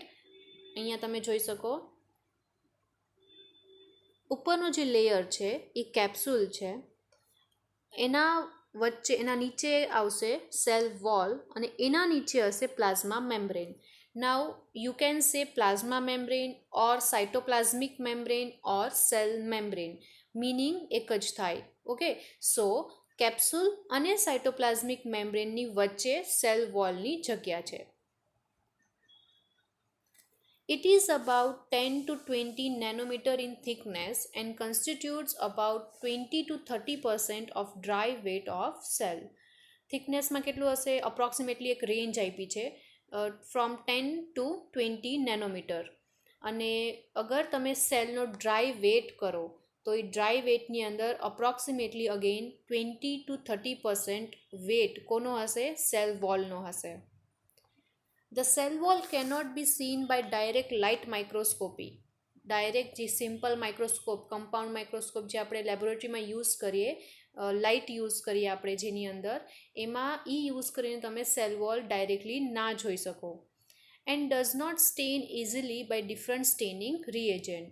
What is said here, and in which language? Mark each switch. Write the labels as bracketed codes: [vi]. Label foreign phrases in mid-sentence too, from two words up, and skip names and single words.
[gu] અહીંયા તમે જોઈ શકો ઉપરનો જે લેયર છે એ કેપ્સ્યુલ છે, એના વચ્ચે એના નીચે આવશે [en] cell wall [gu] અને એના નીચે હશે [en] plasma membrane. now you can say plasma membrane or cytoplasmic membrane or cell membrane, meaning [gu] એક જ થાય. [en] okay, so capsule [gu] અને [en] cytoplasmic membrane [gu] વચ્ચે [en] cell wall [gu] જગ્યા છે. [en] It is about 10 to 20 nanometer in thickness and constitutes about 20 to 30% of dry weight of cell. [gu] થિકનેસમાં કેટલું હશે, અપ્રોક્સિમેટલી એક રેન્જ આપી છે [en] from 10 to 20 nanometer. [gu] અને અગર તમે સેલનો [en] dry weight [gu] કરો તો એ [en] dry weight [gu] અંદર [en] approximately again 20 to 30% weight [gu] કોનો હશે, [en] cell wall [gu] હશે. [en] The cell wall cannot be seen by direct light microscopy. [gu] ડાયરેક્ટ જે [en] simple microscope, compound microscope [gu] જે આપણે લેબોરેટરીમાં યુઝ કરીએ, લાઇટ યુઝ કરીએ આપણે જેની અંદર, એમાં યુઝ કરીને તમે [en] cell wall directly [gu] ના જોઈ શકો. [en] and does not stain easily by different staining reagent.